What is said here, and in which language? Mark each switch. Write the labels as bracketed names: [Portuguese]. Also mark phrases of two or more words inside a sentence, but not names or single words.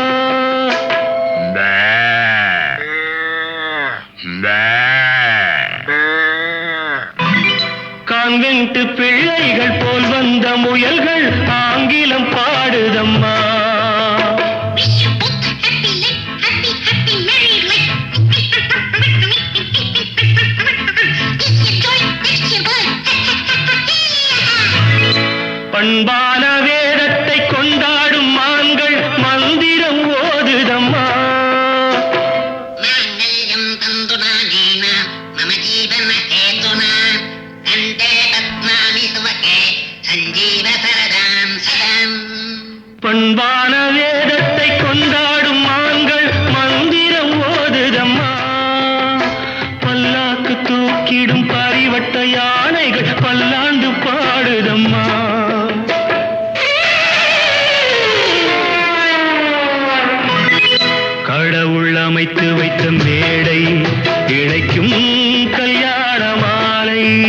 [Tamil] கான்வென்ட் பிள்ளைகள் போல் வந்த முயல்கள் ஆங்கிலம் பாடுதம்மா. [English] Wish you both a happy life, happy, happy married life. This your joy, next your boy. [Tamil] பண்பான வேதத்தை கொண்டாடும் மான்கள் மந்திரம் ஓதுதம்மா. [Sanskrit] माङ्गल्यं तन्तुनानेन मम जीवनहेतुना कण्ठे पद्मानि सुभगे सञ्जीव सरदां सदाम्. [Tamil] பண்பான வேதத்தை கொண்டாடும் மான்கள் மந்திரம் ஓதுதம்மா. பல்லாக்கு தூக்கிடும் பரிவட்ட யானைகள் பல்லாண்டு பாடுதம்மா. கடவுள் அமைத்து வைத்த மேடை இணைக்கும் கல்யாண மாலை.